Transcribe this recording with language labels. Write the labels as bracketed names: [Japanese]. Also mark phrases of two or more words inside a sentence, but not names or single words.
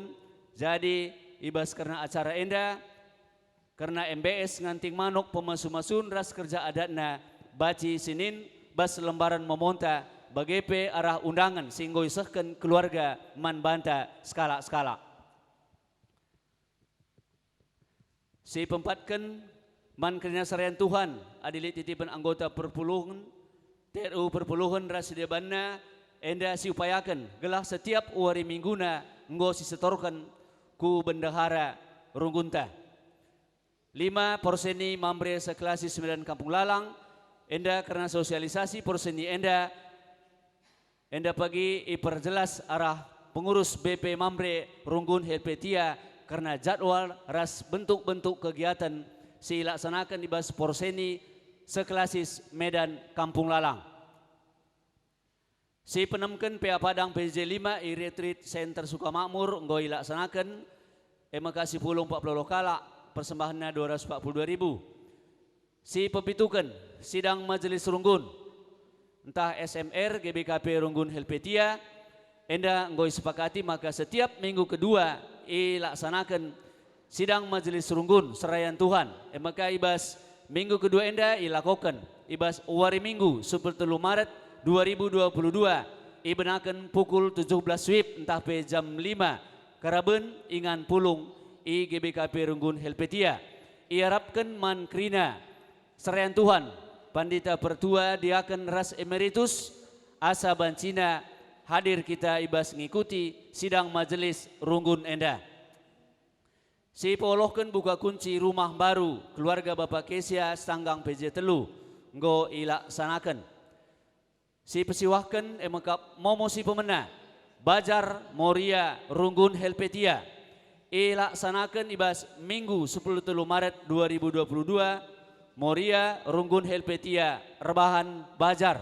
[Batak Karo] Jadi ibas karena acara enda karena MBS nganting manuk pemasu-masun ras kerja adatna baci Senin bas lembaran memonta bagepe arah undangan singgo isahkan keluarga man banta skala-skala. Si pempatkan man kerana sarayan Tuhan adilit titipan anggota perpuluhan TRU perpuluhan rasidebanna enda si upayakan gelah setiap wari mingguna nggo si setorkan ku bendahara Runggunta. 5 porseni mambre sekelasi 9 Kampung Lalang enda karena sosialisasi porseni enda pagi iperjelas arah pengurus BP Mambre Runggun Helpetia karena jadwal ras bentuk-bentuk kegiatan si laksanakan di bas porseni sekelasis Medan Kampung Lalang. Si penemken PA Padang PJ 5 i Retreat Center Sukamakmur nggo ilaksanakan emakasi pulung 40 lokala persembahannya 242.000. Si pepitukan sidang majelis Runggun entah SMR GBKP Runggun Helpetia enda nggo sepakati maka setiap minggu kedua ilaksanakan sidang majelis Runggun Serayan Tuhan. Maka ibas minggu kedua enda ilakokan ibas wari minggu 13 Maret 2022 ibenakan pukul 17 WIB entah pe jam 5 karaben ingan pulung i GBKP Runggun Helpetia. Iharapkan man krina Serayan Tuhan Pandita Pertua Diaken Ras Emeritus Asa Bancina hadir kita ibas ngikuti sidang majelis Runggun enda. Si polohkan buka kunci rumah baru keluarga Bapak Kesia Stanggang PJ Telu nggo ilaksanakan. Si pesiwahkan emakap momo si pemena Bajar Moria Runggun Helpetia ilaksanakan ibas minggu 10 Maret 2022 Moria Runggun Helpetia rebahan Bajar.